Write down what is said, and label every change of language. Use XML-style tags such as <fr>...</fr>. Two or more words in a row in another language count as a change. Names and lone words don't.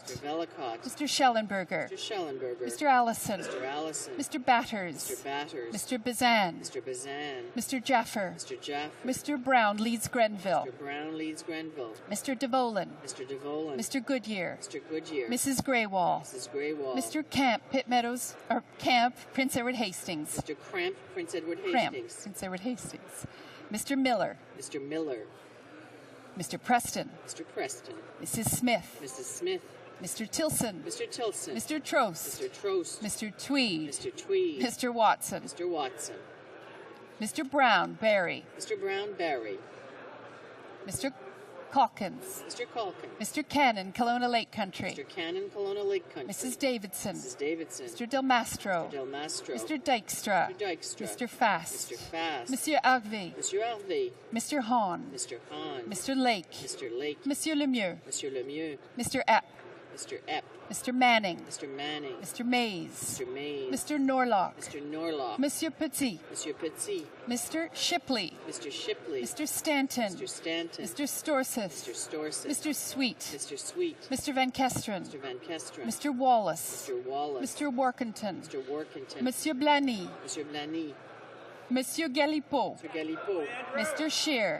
<en>Mr. Velicott. Mr. Schellenberger. Mr. Schellenberger. Mr. Allison. Mr. Allison. Mr. Batters. Mr. Batters. Mr. Bazan. Mr. Bazan. Mr. Jaffer. Mr. Jaffer. Mr. Brown, Leeds Grenville. Mr. Brown, Leeds Grenville. Mr. DeVolan. Mr. DeVolan. Mr. Goodyear. Mr. Goodyear. Mrs. Graywall. Mrs. Graywall. Mr. Camp, Pitt Meadows, or Camp, Prince Edward Hastings. Mr. Cramp, Prince Edward Cramp, Hastings. Prince Edward Hastings. Mr. Miller. Mr. Miller. Mr. Preston. Mr. Preston. Mrs. Smith. Mrs. Smith. Mr. Tilson. Mr. Tilson. Mr. Trost. Mr. Trost. Mr. Tweed. Mr. Tweed. Mr. Watson. Mr. Watson. Mr. Brown, Barry. Mr. Brown, Barry. Mr. Calkins. Mr. Calkin. Mr. Cannon, Kelowna Lake Country. Mr. Cannon, Kelowna Lake Country. Mrs. Davidson. Mrs. Davidson. Mr. Del Mastro. Mr. Del Mastro. Mr. Dykstra. Mr. Dykstra. Mr. Fast. Mr. Fast. Monsieur Harvey. Monsieur Harvey. Mr. Hahn. Mr. Hahn. Mr. Lake. Mr. Lake. Monsieur Lemieux. Monsieur Lemieux. Mr. Epp. Mr. Epp. Mr. Manning. Mr. Manning. Mr. Mays. Mr. Mays. Mr. Norlock. Mr. Norlock. Monsieur Petit. Monsieur Petit. Mr. Shipley. Mr. Shipley. Mr. Stanton. Mr. Stanton. Mr. Storseth. Mr. Storseth. Mr. Sweet. Mr. Sweet. Mr. Van Kesteren. Mr. Van Kesteren. Mr. Wallace. Mr. Wallace. Mr. Workington. Mr. Workington. Monsieur Blany. Monsieur Blany. Monsieur Galipeau. Mr. Galipeau. Mr. Scheer.</en>